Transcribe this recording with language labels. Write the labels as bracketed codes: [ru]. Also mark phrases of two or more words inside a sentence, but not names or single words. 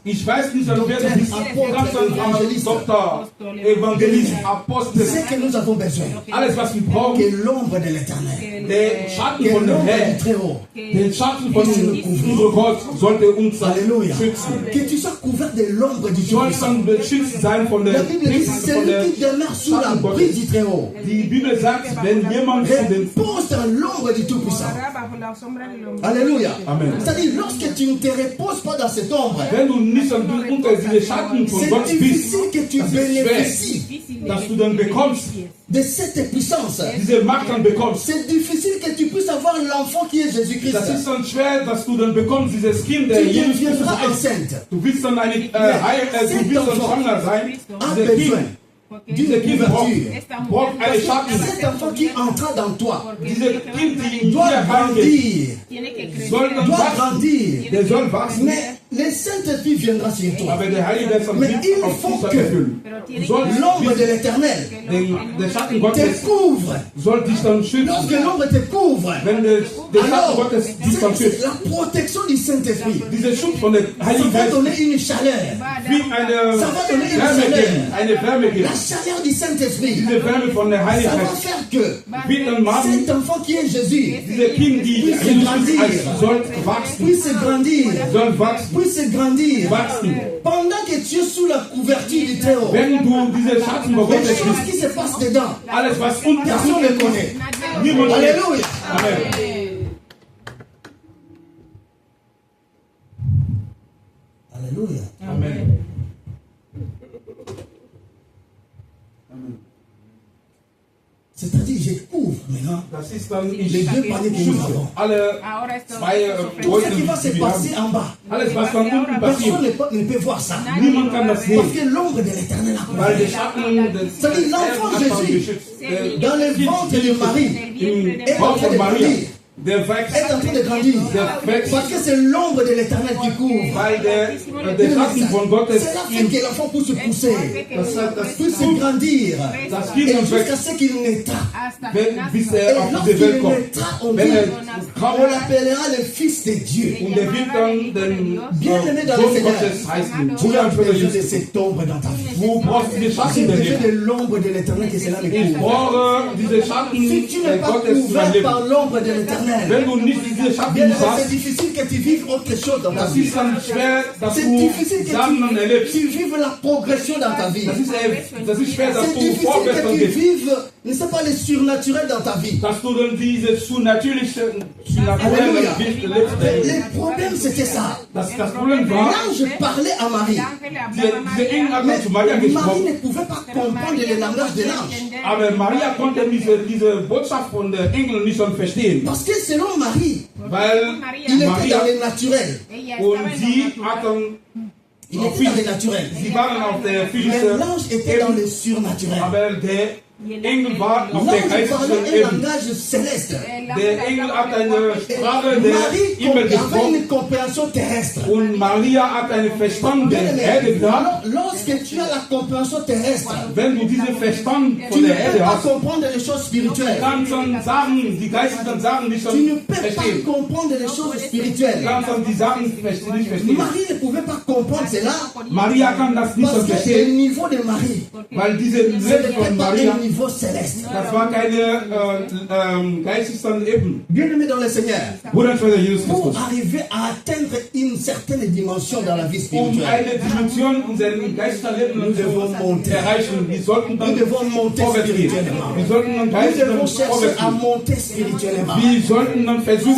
[de] Ich weiß nicht, wer du bist. Du kannst ein Doktor, Evangelist, Apostel. [fr] C'est que nous avons besoin. [de] Alles, was wir brauchen, [fr] Que l'ombre de l'éternel, [de] der Schatten [fr] que [de] von dem [fr] l'ombre du [de] Herrn, [fr] Très-Haut, [de] den Schatten von unserem Gott sollte uns [fr] Alléluia, [de] schützen. [fr] que tu sois couvert de l'ombre du [de] Du sollst [fr] Tout-Puissant. [de] dann beschützt sein von der [fr] La Bible dit, [de] von der [fr] celui qui demeure sous la [de] Schatten [fr] brise [de] Gottes. [fr] du Très-Haut [de] Die Bibel sagt, wenn jemand zu den [fr] repose dans l'ombre du Tout-Puissant. Alléluia. [de] Amen. [fr] C'est-à-dire, lorsque tu ne te reposes pas dans cette ombre, [de] Wenn du nicht unter diese Schatten von [fr] c'est [de] Gott bist, [fr] difficile que tu [de] das ist schwer, [fr] bénéficies [de] dass du dann bekommst, [fr] de cette puissance. [de] diese Macht dann bekommst. [fr] C'est difficile que tu puisses avoir l'enfant qui est Jésus-Christ. [de] Das ist dann schwer, dass du dann bekommst, dieses Kind, der [fr] Tu [de] Jesus Christus [fr] deviendras [de] ist. [fr] enceinte. [de] Du willst dann du willst dann schwanger sein. [fr] A [de] Dieser [fr] besoin [de] Kind, [fr] d'une [de] Kind [fr] couverture. [de] braucht eine Schatten. [fr] Cet enfant qui entra dans toi [de] Dieses Kind, die in dir [fr] doit [de] reingeht, [fr] grandir, [de] soll dann [fr] doit [de] wachsen. [fr] grandir. [de] Der soll wachsen. [fr] Mais le Saint-Esprit viendra sur toi. [de] Aber der Heilige Geist [fr] Mais [de] wird [fr] il [de] auf [fr] faut [de] dich dann [fr] que [de] erfüllen. Du sollst [fr] l'ombre de l'éternel [de] der Schatten [fr] te [de] Gottes [fr] couvre. [de] soll dich dann [fr] Lorsque [de] schützen. [fr] l'ombre te couvre, [de] Wenn der Schatten [fr] alors [de] Gottes dich dann [fr] c'est [de] schützt. [fr] la protection du Saint-Esprit. [de] Dieser Schutz von der [fr] Ça [de] Heiligen [fr] va [de] Geist [fr] donner une chaleur. [de] wird eine [fr] Ça va donner une [de] Wärme [fr] chaleur. [de] geben. Eine Wärme [fr] La [de] geben. [fr] chaleur du Saint-Esprit. [de] Diese Wärme von der [fr] Ça [de] Heiligen [fr] va [de] Geist [fr] faire que [de] wird dann machen, [fr] cet enfant qui est Jésus [de] diese Kind, die Jesus Christus soll wachsen, [fr] puisse grandir. [de] soll wachsen, [fr] Puisse grandir. [de] wachsen. [fr] Pendant que tu es sous la couverture du Très-Haut, [de] Wenn du diese Schatten über [fr] les [de] Gottes [fr] choses [de] bist, [fr] qui se passent dedans, [de] alles was unten [fr] personne ne connaît. [de] niemand kennt. [fr] Alléluia. [de] Amen. [fr] Alléluia. [de] Amen. [fr] C'est-à-dire, je couvre maintenant [de] Das ist dann, [fr] les [de] ich [fr] deux paliers que nous avons. [de] alle zwei [fr] Tout ce qui va se passer en bas, [de] alles was von unten [fr] personne [de] passiert. [fr] ne peut voir ça. [de] Niemand kann das [fr] Parce [de] sehen, [fr] que l'ombre de l'éternel a [de] weil der [fr] couvert. [de] Schatten des [fr] C'est-à-dire l'enfant [de] Herrn hat uns [fr] Jésus, [de] geschützt. [fr] dans le ventre de Marie, [de] Im [fr] est en [de] Bauch [fr] train [de] von [fr] de [de] Maria, [fr] grandir. [de] der wächst, [fr] Est en train de grandir. Parce que c'est l'ombre de l'éternel qui couvre. [de] weil der Schatten von Gottes [fr] C'est là fait que l'enfant peut se pousser, peut se grandir, [de] das [fr] et [de] Kind [fr] jusqu'à [de] wächst, [fr] ce qu'il naîtra. [de] bis [fr] Et [de] er auf diese [fr] lorsqu'il [de] Welt kommt. [fr] naîtra, on [de] Wenn [fr] dit, [de] er [fr] on [de] kommt [fr] l'appellera le Fils de Dieu. [de] und der wird dann den [fr] Bien-aimé dans le [de] Sohn [fr] Seigneur, [de] Gottes heißen. [fr] tu [de] Bruder [fr] as [de] und Schwester [fr] besoin de [de] Jesus. [fr] cette ombre dans ta vie. [de] Du brauchst diese [fr] J'ai [de] Schatten in deinem [fr] besoin [de] Leben. [fr] de l'ombre de l'éternel que cela me [de] Ich [fr] couvre. [de] brauche diese Schatten [fr] Si tu n'es pas [de] Gottes in meinem [fr] couvert [de] Leben. [fr] par l'ombre de l'éternel, [de] Wenn du nicht diese Schatten [fr] bien c'est [de] hast, [fr] difficile que tu vives autre chose dans ta [de] das [fr] vie. [de] ist dann schwer, dass [fr] C'est [de] du [fr] difficile [de] Sachen [fr] que [de] erlebst. [fr] tu vives la progression dans ta vie. [de] Das ist schwer, dass [fr] C'est [de] du [fr] difficile [de] vorwärts [fr] que tu [de] gehst. [fr] vives, ne sais pas, le surnaturel dans ta vie. [de] Dass du dann diese naturelle [fr] Alléluia. [de] Licht erlebst. [fr] Le problème, c'était ça. [de] Das Problem war, [fr] L'ange parlait à Marie. [de] diese Engel hat [fr] Mais [de] zu Maria [fr] Marie [de] gesprochen, [fr] ne pouvait pas comprendre le langage de l'ange. [de] aber Maria konnte diese Botschaft von der Engel nicht schon verstehen, [fr] Parce que selon Marie, [de] weil [fr] il était [de] Maria [fr] dans le naturel. [de] und sie hatten, [fr] Il était dans le naturel. [de] sie waren auf der [fr] Mais [de] physischen [fr] l'ange était dans [de] Ebene, [fr] le surnaturel. [de] aber der Engel war auf der [fr] L'ange parlait [de] geistlichen [fr] un [de] Ebene. [fr] langage céleste. [de] Der Engel hat eine Sprache der [fr] Marie [de] Himmel [fr] avait [de] gesprochen [fr] une compréhension terrestre. [de] und Maria hat einen Verstand der Erde gehabt. [fr] Lorsque tu as la compréhension terrestre, [de] Wenn du diesen Verstand [fr] tu [de] von [fr] ne [de] der [fr] peux [de] Erde [fr] pas [de] hast, [fr] comprendre les choses spirituelles. [de] kannst du Sachen, die geistlichen Sachen nicht [fr] Tu ne [de] schon [fr] peux pas [de] verstehen. [fr] comprendre les choses spirituelles. [de] Kannst du die Sachen nicht verstehen. [fr] Marie ne pouvait pas comprendre cela [de] Maria kann das nicht [fr] parce [de] so [fr] que le [de] verstehen, [fr] niveau de Marie, [de] weil diese [fr] ce [de] Leben [fr] n'était [de] von [fr] pas [de] Maria, [fr] un niveau céleste. [de] das war keine geistlichen Ebene. [fr] Bien-aimé dans le Seigneur, [de] Bruder und Schwester Jesus [fr] pour [de] Christus. [fr] arriver à atteindre une certaine dimension dans la vie spirituelle, [de] Eine Dimension unseres geistlichen Lebens zu erreichen, wir sollten [fr] nous [de] dann [fr] devons monter [de] vorwärts gehen. [fr] spirituellement. [de] Wir sollten dann [fr] Nous devons [de] geistlich [fr] chercher [de] vorwärts [fr] à [de] gehen. [fr] monter spirituellement. [de] Wir sollten dann versuchen,